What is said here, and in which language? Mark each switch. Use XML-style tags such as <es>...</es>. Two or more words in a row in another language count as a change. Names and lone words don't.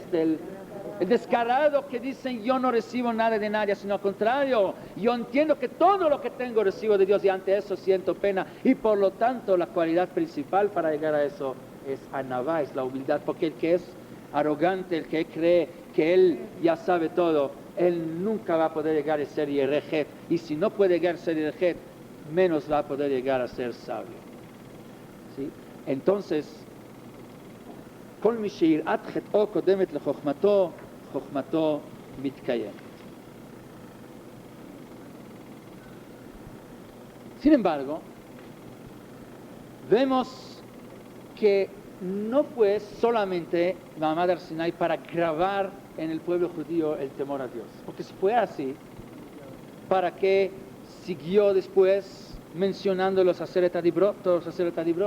<es>El descarado que dicen yo no recibo nada de nadie, sino al contrario, yo entiendo que todo lo que tengo recibo de Dios y ante eso siento pena y por lo tanto la cualidad principal para llegar a eso es anavá, es la humildad, porque el que es arrogante, el que cree que él ya sabe todo, él nunca va a poder llegar a ser yerejet, y si no puede llegar a ser yerejet, menos va a poder llegar a ser sabio. ¿Sí? Entonces,</es> <he>כל מי שיראת חטאו קודמת לחכמתו, חכמתו מתקיימת.</he> <es>Sin embargo, vemos que no fue solamente</es> <he>מעמד הר סיני</he> <es>para grabar en el pueblo judío el temor a Dios, porque si fue así, ¿para qué siguió después mencionando los</es> <he>עשרת הדברות,</he> <es>todos los</es> <he>עשרת הדברות?</he>